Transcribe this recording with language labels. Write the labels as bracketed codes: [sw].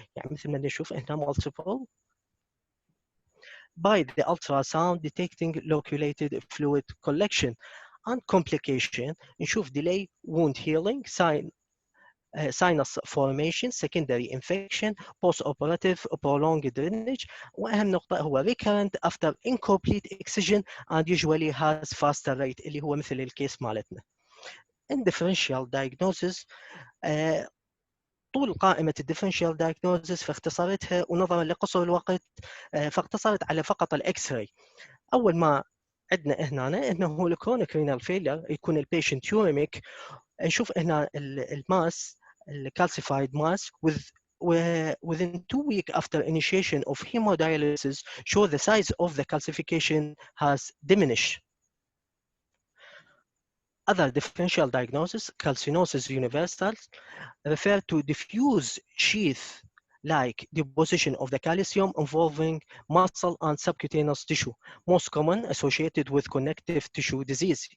[ar] يعني مثل ما نشوف هنا [en] multiple by the ultrasound detecting loculated fluid collection and complication [ar] نشوف [en] delay wound healing sinus formation secondary infection post-operative prolonged drainage [ar] واهم نقطة هو [en] recurrent after incomplete excision and usually has faster rate [ar] اللي هو مثل الكيس مالتنا. [en] In differential diagnosis [ar] طول قائمة الديفرنشال دايجنوزس فاختصرتها ونظرا لقصر الوقت فاختصرت على فقط الاكس راي. اول ما عندنا هنا انه [en] الكرونيك renal failure [ar] يكون [en] البيشنت يوريميك [ar] نشوف هنا [en] الماس الكالسيفايد mass within 2 weeks after initiation of hemodialysis show the size of the calcification has diminished. Other differential diagnosis, calcinosis universal, refer to diffuse sheath-like deposition of the calcium involving muscle and subcutaneous tissue, most common associated with connective tissue disease.